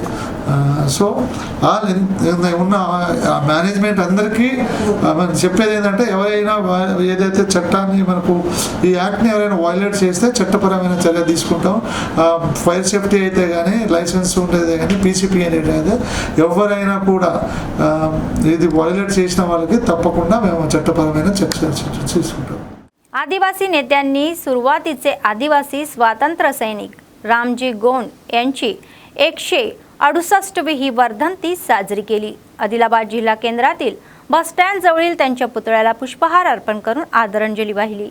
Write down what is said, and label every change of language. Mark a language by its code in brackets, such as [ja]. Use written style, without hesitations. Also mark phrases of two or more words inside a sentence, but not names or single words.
[te] సో ఉన్న మేనేజ్మెంట్ అందరికీ మనం చెప్పేది ఏంటంటే ఎవరైనా ఏదైతే చట్టాన్ని మనకు ఈ యాక్ట్ని ఎవరైనా వైలేట్ చేస్తే చట్టపరమైన చర్య తీసుకుంటాం. [en] fire safety [te] అయితే కానీ, లైసెన్స్ ఉండేది కానీ, PCPNDT అయితే ఎవరైనా కూడా ఇది వైలేట్ చేసిన వాళ్ళకి తప్పకుండా మేము చట్టపరమైన చర్య తీసుకుంటాం. [mr] आदिवासी नेत्यांनी सुरुवातीचे आदिवासी स्वातंत्र्य सैनिक रामजी गोंड यांची 168वी ही वर्धंती साजरी केली. आदिलाबाद जिल्हा केंद्रातील बसस्टँड जवळील त्यांच्या पुतळ्याला पुष्पहार अर्पण करून आदरांजली वाहिली.